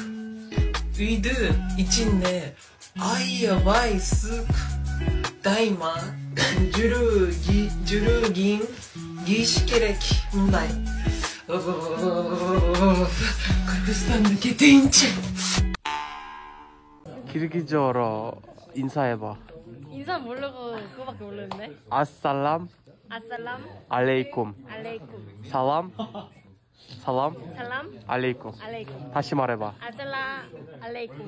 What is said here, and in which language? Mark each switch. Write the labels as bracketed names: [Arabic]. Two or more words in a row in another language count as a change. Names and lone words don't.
[Kyrgyz] Үйдүн ичинде аябай ысык. Дайыма жүрүү кийим кийиш керек мындай. Кыргызстанга кетейинчи. [Korean] kirgizo'로 인사해봐. 인사 모르고 그거밖에 모르는데. 아살람 아살람 알레이쿰. 알레이쿰. 살람 살람 알레이쿰. 알레이쿰. 다시 말해봐. [Arabic] السلام عليكم.